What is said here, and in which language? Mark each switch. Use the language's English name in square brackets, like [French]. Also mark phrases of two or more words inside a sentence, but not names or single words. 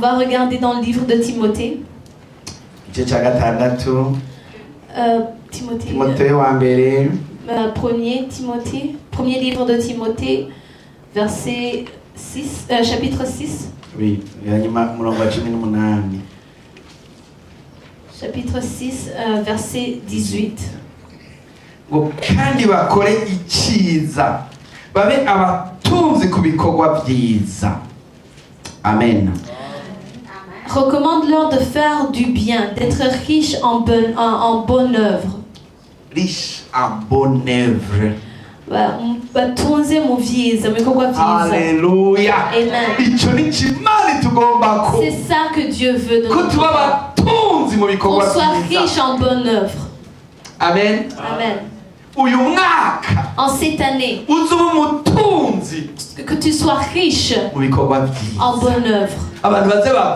[French] va regarder dans le livre de Timothée. Premier livre de Timothée, verset 6, chapitre 6. Oui, chapitre 6, verset 18. [Kinyarwanda] Kandi bakore icyiza babe abatunzi ku bikorwa byiza. Amen. [French] Recommande-leur de faire du bien, d'être riche en bonne œuvre. Riche en bonne œuvre. [Kinyarwanda] Batunze mu byiza, mu bikorwa byiza. [French] Alléluia. Amen. C'est ça que Dieu veut de nous. Qu'on soit riche en bonne œuvre. Amen. Amen. En cette année, que tu sois riche en bonne œuvre.